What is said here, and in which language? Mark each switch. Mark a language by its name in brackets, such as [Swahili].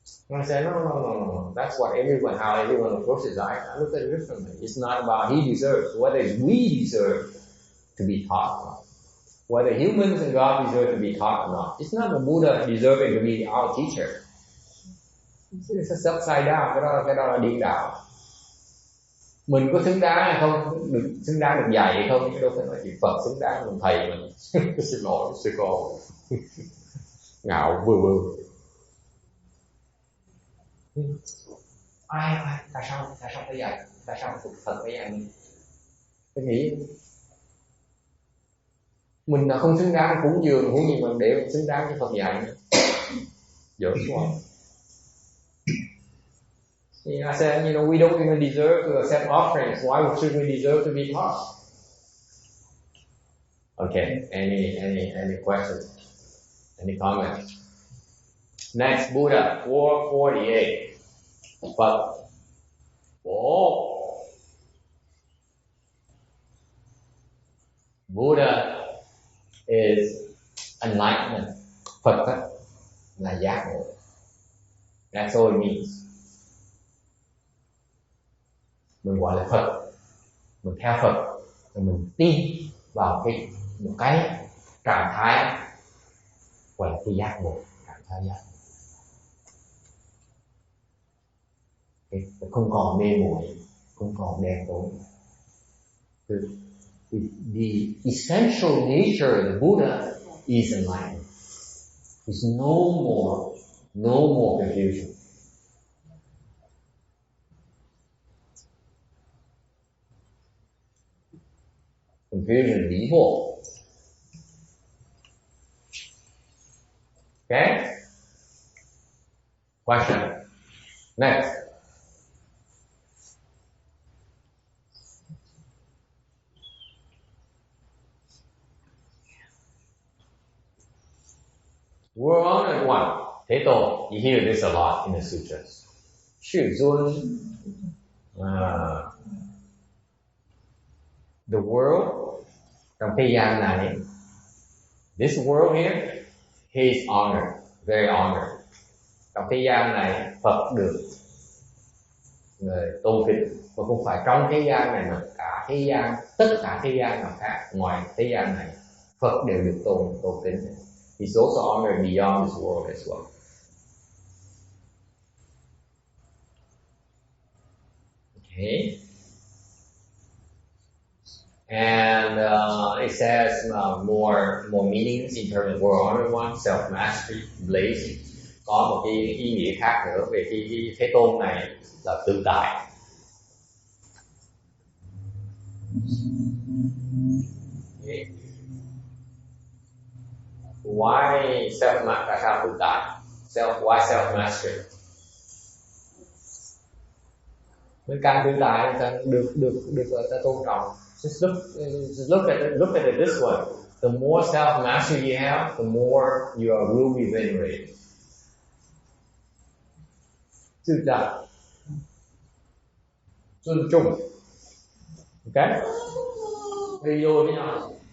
[English] And I say, no. That's what how everyone approaches it. I look at it differently. It's not about he deserves. Whether we deserve to be taught or not. Whether humans and God deserve to be taught or not. It's not the Buddha deserving to be our teacher. It's upside down. [Vietnamese] Cái đó là điên đạo. Mình có xứng đáng hay không, xứng đáng được dạy hay không, chứ đâu phải nói chuyện Phật xứng đáng làm thầy mình. Xin lỗi sư cô. Ngạo vừa. Ai tại sao phải dạy, tại sao Phật phải dạy mình? Tôi nghĩ mình là không xứng đáng cúng dường, huống gì mà để xứng đáng cho Phật dạy nữa. Giỡn quá. [English] I said, we don't even deserve to accept offerings. Why should we deserve to be taught? Okay, any questions? Any comments? Next, Buddha, 448. Phật. Oh. Buddha is enlightenment. [Vietnamese] Phật là giác ngộ. [English] That's all it means. [Vietnamese] Mình gọi là Phật, mình theo Phật, rồi mình tin vào một cái trạng thái gọi là cái giác ngộ, trạng thái giác ngộ. Không còn mê muội, không còn đen tối. [English] The essential nature of the Buddha is enlightenment. There's no more confusion. Confusion is evil. Okay? Question. Next. We're on at one. Thế Tổ, you hear this a lot in the sutras. Sư Dun. The world, [Vietnamese] trong thế gian này, [English] this world here, he is honored, very honored. [Vietnamese] Trong thế gian này, Phật được người tôn kính, và không phải trong thế gian này mà cả thế gian, tất cả thế gian nào khác ngoài thế gian này, Phật đều được tôn kính. [English] He's also honored beyond this world as well. Okay. And it says more meanings in terms of world order one, self mastery, blazing. [Vietnamese] Có một cái ý nghĩa khác nữa về cái thế tôn này là tự tại. [English] Okay. Why self [Vietnamese] tại sao tự tại? [English] Why self mastery? [Vietnamese] Mình càng tự tại càng được ta tôn trọng. [English] Just look at it this way. The more self mastery you have, the more you will be venerated. [Vietnamese] Tự tại, tôn trọng. [English] Okay? They go [Vietnamese] với nhau.